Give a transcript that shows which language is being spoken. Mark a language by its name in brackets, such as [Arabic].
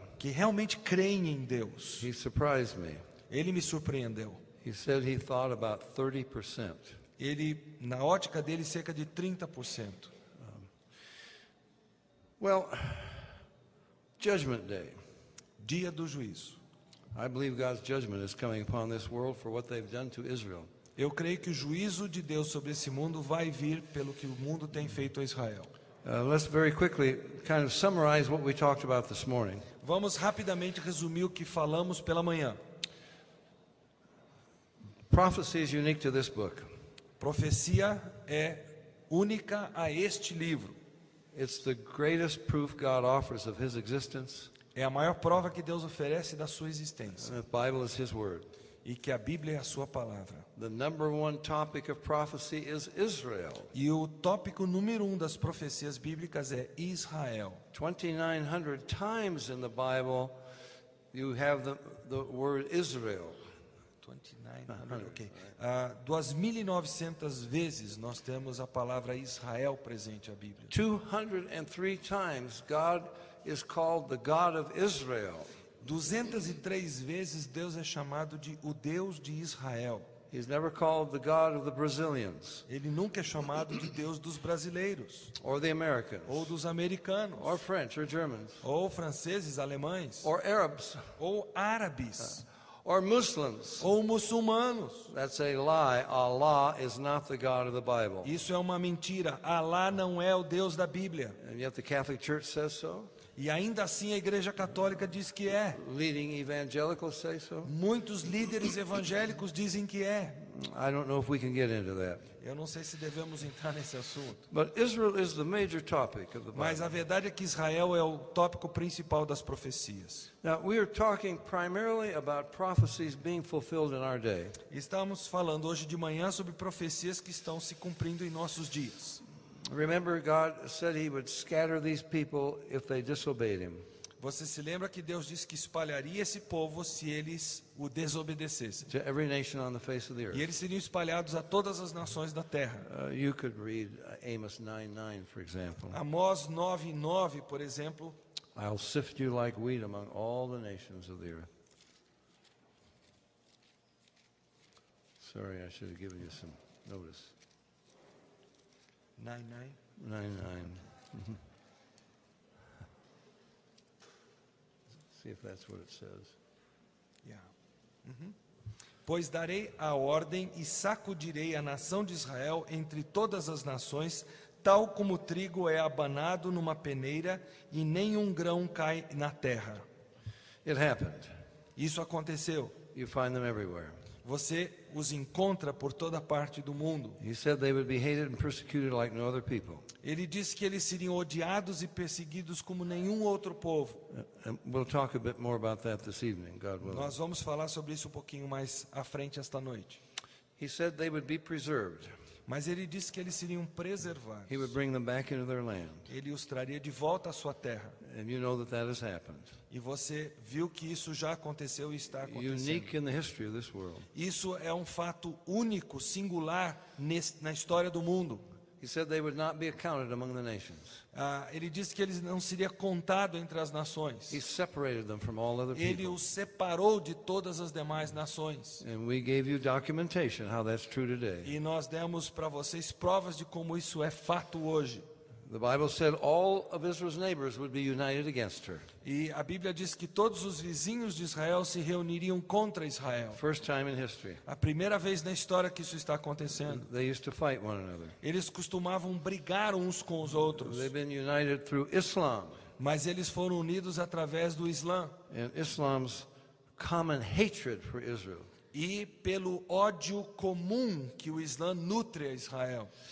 [Portuguese] que realmente creem em Deus. [English] He surprised me. [Portuguese] Ele me surpreendeu. [English] He said he thought about 30%. [Portuguese] Ele, na ótica dele, cerca de 30%. [English] Well, Judgment Day. [Portuguese] Dia do juízo. [English] I believe God's judgment is coming upon this world for what they've done to Israel. [Portuguese] Eu creio que o juízo de Deus sobre esse mundo vai vir pelo que o mundo tem feito a Israel. [English] Let's very quickly kind of summarize what we talked about this morning. [Portuguese] Vamos rapidamente resumir o que falamos pela manhã. [English] Prophecy is unique to this book. [Portuguese] Profecia é única a este livro. [English] It's the greatest proof God offers of His existence, [Portuguese] É a maior prova que Deus oferece da sua existência. [English] and the Bible is His Word. [Portuguese] E que a Bíblia é a sua palavra. [English] The number 1 topic of prophecy is Israel. [Portuguese] E o tópico número 1 das profecias bíblicas é Israel. [English] 2,900 times in the Bible you have the word Israel. [Portuguese] 2900, ok. 2.900 vezes nós temos a palavra Israel presente na Bíblia. [English] 203 times God is called the God of Israel. [Portuguese] 203 vezes Deus é chamado de o Deus de Israel. [English] He's never called the God of the Brazilians [Portuguese] Ele nunca é chamado de Deus dos brasileiros, [English] or the Americans [Portuguese] ou dos americanos, [English] or French or Germans [Portuguese] ou franceses, alemães, [English] or Arabs [Portuguese] ou árabes, [English] Or Muslims. [Portuguese] ou muçulmanos. [English] That's a lie. Allah is not the God of the Bible. [Portuguese] Isso é uma mentira. Alá não é o Deus da Bíblia. [English] And yet the Catholic Church says so. [Portuguese] E ainda assim a Igreja Católica diz que é. [English] Leading evangelicals say so. [Portuguese] Muitos líderes evangélicos dizem que é. [English] I don't know if we can get into that. [Portuguese] Eu não sei se devemos entrar nesse assunto. [English] But Israel is the major topic of the [Portuguese] Mas [English] Bible. [Portuguese] a verdade é que Israel é o tópico principal das profecias. [English] Now, we are talking primarily about prophecies being fulfilled in our day. [Portuguese] Estamos falando hoje de manhã sobre profecias que estão se cumprindo em nossos dias. [English] Remember, God said He would scatter these people if they disobeyed Him. [Portuguese] Você se lembra que Deus disse que espalharia esse povo se eles o desobedecessem? [English] To every nation on the face of the earth. [Portuguese] E eles seriam espalhados a todas as nações da terra. [English] You could read Amos 9:9, for example. [Portuguese] Amós 9:9, por exemplo, [English] I'll sift you like wheat among all the nations of the earth. Sorry, I should have given you some notice. 9:9. [Portuguese] 9:9. [English] See if that's what it says. Yeah. [Portuguese] Pois darei a ordem e sacudirei a nação de Israel entre todas as nações, tal como o trigo é abanado numa peneira e nenhum grão cai na terra. [English] It happened. [Portuguese] Isso aconteceu. [English] You find them everywhere. [Portuguese] Você os encontra por toda parte do mundo. [English] He said they would be hated and persecuted like no other people. [Portuguese] Ele disse que eles seriam odiados e perseguidos como nenhum outro povo. [English] And we'll talk a bit more about that this evening, God willing. [Portuguese] Nós vamos falar sobre isso um pouquinho mais à frente esta noite. [English] He said they would be preserved. [Portuguese] Mas ele disse que eles seriam preservados. [English] He would bring them back into their land. [Portuguese] Ele os traria de volta à sua terra. [English] And you know that has happened. [Portuguese] E você viu que isso já aconteceu e está acontecendo. [English] Unique in the history of this world. [Portuguese] Isso é um fato único, singular na história do mundo. [English] He said they would not be accounted among the nations. [Portuguese] Ele disse que eles não seria contado entre as nações. [English] He separated them from all other [Portuguese] Ele [English] people. [Portuguese] os separou de todas as demais nações. [English] And we gave you documentation how that's true today. [Portuguese] E nós demos para vocês provas de como isso é fato hoje. [English] The Bible said all of Israel's neighbors would be united against her. [Portuguese] E a Bíblia diz que todos os vizinhos de Israel se reuniriam contra Israel. [English] First time in history. [Portuguese] A primeira vez na história que isso está acontecendo. [English] They used to fight one another. [Portuguese] Eles costumavam brigar uns com os outros. [English] They've been united through Islam. [Portuguese] Mas eles foram unidos através do Islã. [English] And Islam's common hatred for Israel. [Portuguese] E pelo ódio comum que o Islã nutre a Israel.